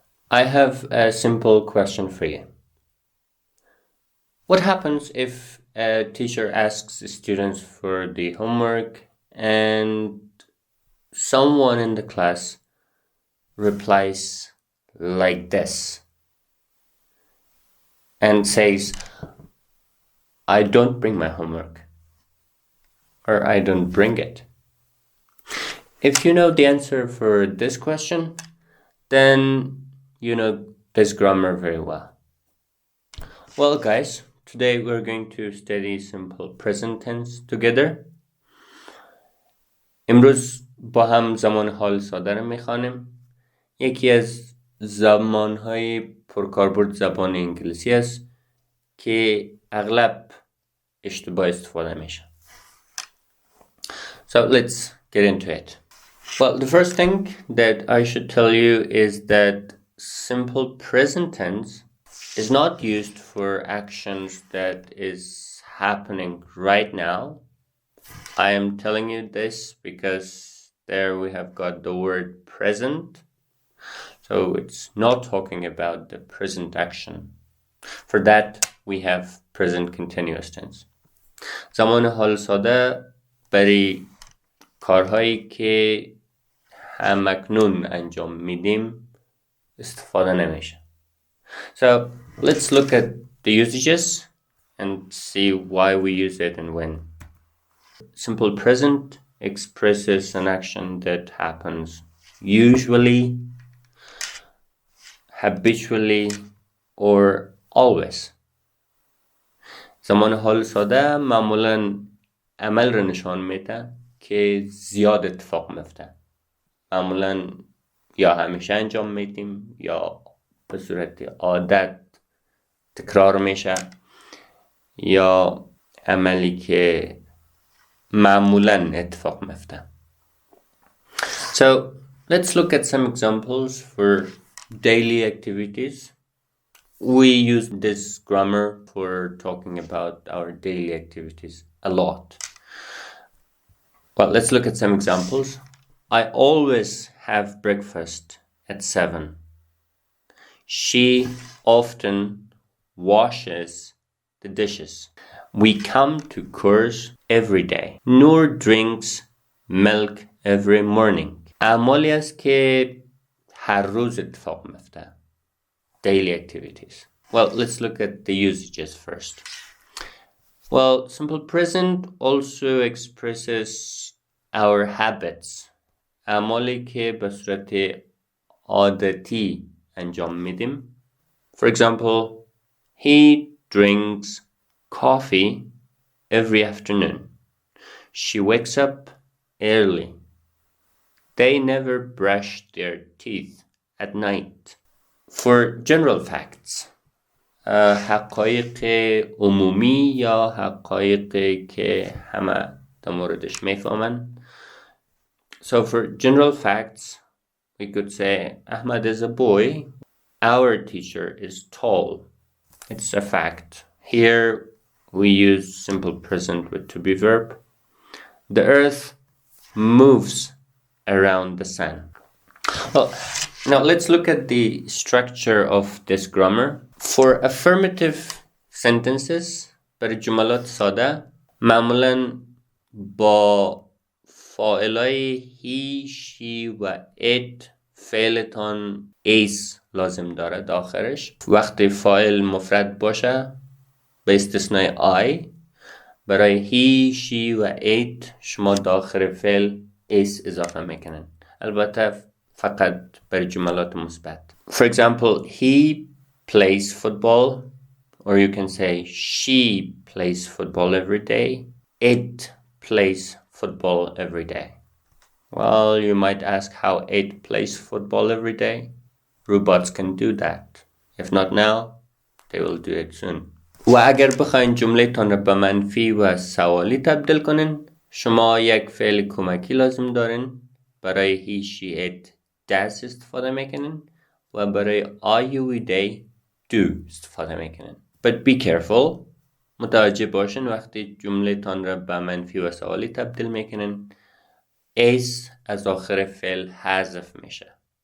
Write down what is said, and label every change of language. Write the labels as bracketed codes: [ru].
[en] I have a simple question for you. What happens if a teacher asks the students for the homework and someone in the class replies like this and says, I don't bring my homework, or I don't bring it? If you know the answer for this question, then you know this grammar very well. Well guys, today we're going to study simple present tense together. [fa] امروز با هم زمان حال ساده رو میخوانیم. یکی از زمانهای پرکاربرد زبان انگلیسی است که اغلب اشتباه استفاده میشه. [en] So let's get into it. Well, the first thing that I should tell you is that simple present tense is not used for actions that is happening right now. I am telling you this because there we have got the word present. So it's not talking about the present action. For that we have present continuous tense. [fa] زمان حال ساده برای کارهایی که همکنون انجام میدیم استفاده نمیشه. [en] So let's look at the usages and see why we use it and when. Simple present expresses an action that happens usually, habitually, or always. [fa] زمان حال ساده معمولاً عمل رو نشان میده که زیاد اتفاق میفته. معمولاً یا همیشه انجام میدیم یا به صورت عادت تکرار میشه یا عملی که معمولاً اتفاق میفته. [en] So let's look at some examples for daily activities. We use this grammar for talking about our daily activities a lot. Well, let's look at some examples. I always have breakfast at 7. She often washes the dishes. We come to course every day. Noor drinks milk every morning. [fa] اعمالی است که هر روز اتفاق میفته. [en] Daily activities. Well, let's look at the usages first. Well, simple present also expresses our habits. [fa] اعمالی که به صورت عادتی انجام میدیم. [en] For example, he drinks coffee every afternoon. She wakes up early. They never brush their teeth at night. For general facts, [fa] حقایق عمومی یا حقایقی که همه در موردش میفهمن. [en] So for general facts, we could say Ahmad is a boy. Our teacher is tall. It's a fact. Here we use simple present with to be verb. The earth moves around the sun. Well, now let's look at the structure of this grammar. For affirmative sentences, [fa] برای جملات ساده معمولاً با فاعلای he, she و it فعلتان is لازم داره آخرش. وقتی فاعل مفرد باشه به استثنای I برای he, she و it شما داخل فعل is اضافه میکنن. البته فقط برای جملات مثبت. [en] For example, he plays football, or you can say she plays football every day. It plays football every day. Well, you might ask how it plays football every day. Robots can do that. If not now, they will do it soon. [fa] و اگر بخواین جمله تان را به منفی و سوالی تبدیل کنین، شما یک فعل کمکی لازم دارین. برای he, she, it does استفاده میکنین و برای I, you, we, they do استفاده میکنین. [en] But be careful. [fa] متوجه باشین وقتی جمله تان را به منفی و سوالی تبدیل میکنین is از آخر فعل حذف میشه.